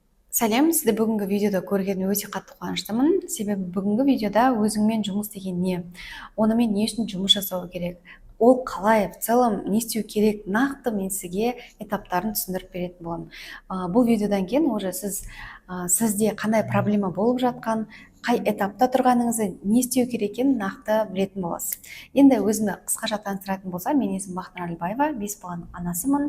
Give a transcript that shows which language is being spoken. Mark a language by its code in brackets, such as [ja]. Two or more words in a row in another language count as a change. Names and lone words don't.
[kk] Сәлем, сізді бүгінгі видеода көргеніме өте қатты қуаныштымын. Себебі бүгінгі видеода өзіңмен жұмыс деген не? Онымен не үшін жұмыс жасау керек? Ол қалай, [ru] в целом [kk] не істеу керек? Нақты мен сізге этаптарын түсіндіріп беретін боламын. Бұл видеодан кейін уже сізде қандай проблема болып жатқан, қай этапта тұрғаныңызды, не істеу керек екенін нақты білетін боласыз. Енді өзімді қысқаша таныстыратын болсам, мен есімім Бақтыгүл Әлібаева, 5 баланың анасымын.